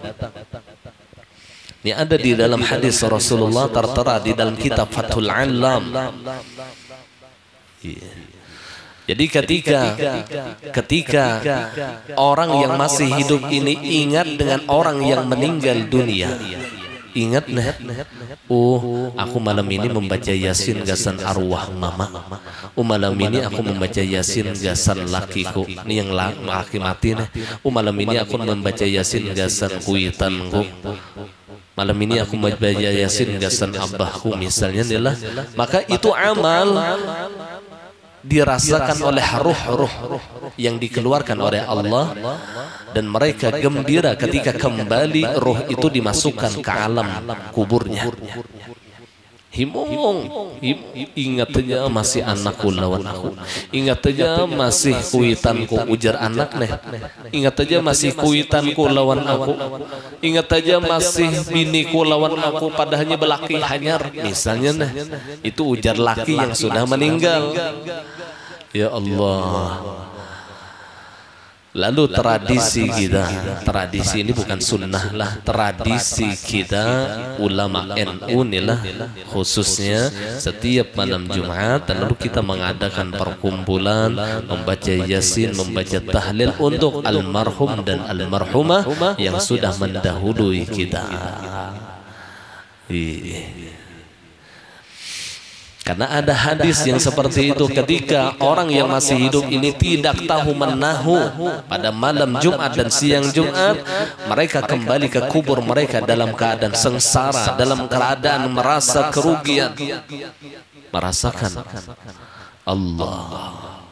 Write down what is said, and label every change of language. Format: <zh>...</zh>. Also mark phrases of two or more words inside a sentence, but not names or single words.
<id>Ini ada di dalam hadis Rasulullah, tertera di dalam kitab Fathul Alam.</id> <bjn>Jadi ketika orang yang masih hidup ini ingat dengan orang yang meninggal dunia, ingat nah, aku malam ini membaca Yasin gasan arwah mama. Malam ini aku membaca Yasin gasan lakiku. Ini yang laki mati nih. Malam ini aku membaca Yasin gasan kuitanku. Malam ini aku membaca Yasin gasan abahku misalnya adalah, maka itu amal dirasakan oleh ruh-ruh yang dikeluarkan oleh Allah, dan mereka gembira ketika kembali ruh itu dimasukkan ke alam kuburnya. Ingat aja masih anakku lawan aku, ingat aja masih kuitanku, ujar anak nih, ingat aja masih kuitanku lawan aku, ingat aja masih biniku lawan aku, padahalnya belaki hanyar misalnya nah, itu ujar laki yang sudah meninggal.</bjn> <id>Ya Allah. Lalu tradisi kita, tradisi ini bukan sunnah lah, tradisi kita ulama NU inilah khususnya setiap malam Jumat, dan lalu kita mengadakan perkumpulan, membaca Yasin, membaca tahlil untuk almarhum dan almarhumah yang sudah mendahului kita. Karena ada hadis yang seperti itu, ketika orang yang masih hidup ini tidak tahu menahu pada malam Jumat dan siang Jumat, mereka kembali ke kubur mereka dalam keadaan sengsara, dalam keadaan merasa kerugian, merasakan Allah.</id>